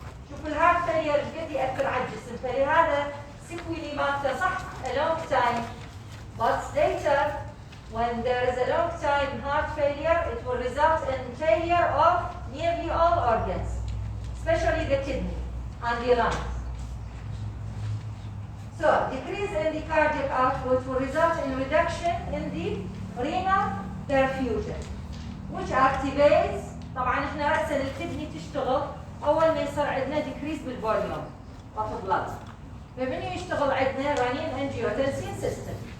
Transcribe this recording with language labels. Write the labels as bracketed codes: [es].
[ar] شوف الهارت فيلير قد يأثر على الجسم، فلهذا سيكويلي مالته صح [en] a long time but later when there is a long time heart failure it will result in failure of nearly all organs, especially the kidney and the lungs. So, decrease in the cardiac output will result in reduction in the renal perfusion, which activates. [ar] طبعا احنا رأسا الكدني تشتغل أول ما يصير عندنا decrease بالفوليوم of blood. فمن يشتغل عندنا renin angiotensin system.